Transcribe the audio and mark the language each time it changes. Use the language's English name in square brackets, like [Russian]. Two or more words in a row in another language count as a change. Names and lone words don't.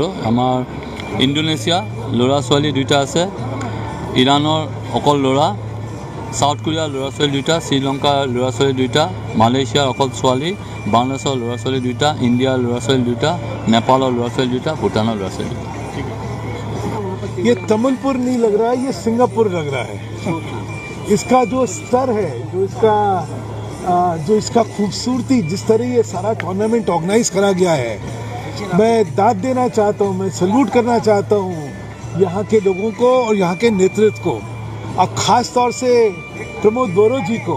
[Assamese] আমাৰ ইণ্ডোনেছিয়া ল'ৰা ছোৱালী 2টা আছে, ইৰাণৰ অকল ল'ৰা, সাউথ কোৰিয়াৰ ল'ৰা ছোৱালী 2টা, শ্ৰীলংকাৰ ল'ৰা ছোৱালী 2টা, মালয়েছিয়াৰ অকল ছোৱালী, বাংলাদেশৰ ল'ৰা ছোৱালী 2টা, ইণ্ডিয়াৰ ল'ৰা ছোৱালী 2টা, নেপালৰ ল'ৰা ছোৱালী 2টা, ভূটানৰ ল'ৰা ছোৱালী 2টা। [Hindi] ये तमिलपुर नहीं लग रहा है, ये सिंगापुर लग रहा है। इसका जो स्तर है, जो इसका खूबसूरती, जिस तरह ये सारा टूर्नामेंट ऑर्गेनाइज करा गया है, मैं दाद देना चाहता हूँ, मैं सल्यूट करना चाहता हूँ यहाँ के लोगों को और यहाँ के नेतृत्व को, और ख़ास तौर से प्रमोद बोरो जी को।